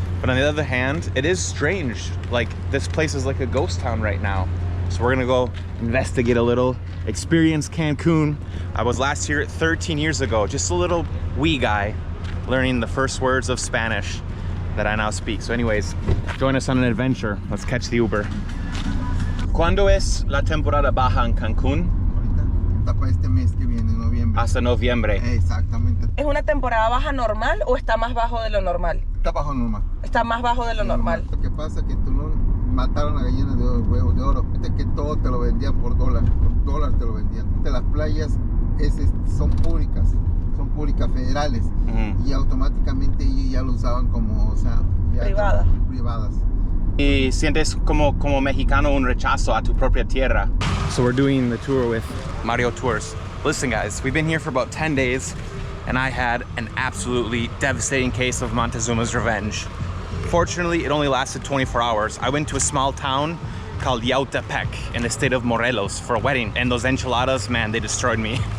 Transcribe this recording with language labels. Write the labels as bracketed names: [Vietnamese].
[English] But on the other hand, it is strange. Like, this place is like a ghost town right now. So we're gonna go investigate a little, experience Cancun. I was last here 13 years ago, just a little wee guy learning the first words of Spanish that I now speak. So anyways, join us on an adventure. Let's catch the Uber. [Spanish] ¿Cuándo es la temporada baja en Cancún? Ahorita para este mes que viene, noviembre. Hasta noviembre. Exactamente. ¿Es una temporada baja normal o está más bajo de lo normal? Está bajo normal. Está más bajo de lo normal. Lo que pasa es que Tulum mataron a gallinas de huevos de oro. Viste que todo te lo vendían por dólar te lo vendían. Las playas son públicas federales, y automáticamente ellos ya lo usaban como, o sea, privadas. Y sientes como mexicano un rechazo a tu propia tierra. [English] So we're doing the tour with Mario Tours. Listen guys, we've been here for about 10 days and I had an absolutely devastating case of Montezuma's revenge. Fortunately, it only lasted 24 hours. I went to a small town called Yautepec in the state of Morelos for a wedding, and those enchiladas, man, they destroyed me.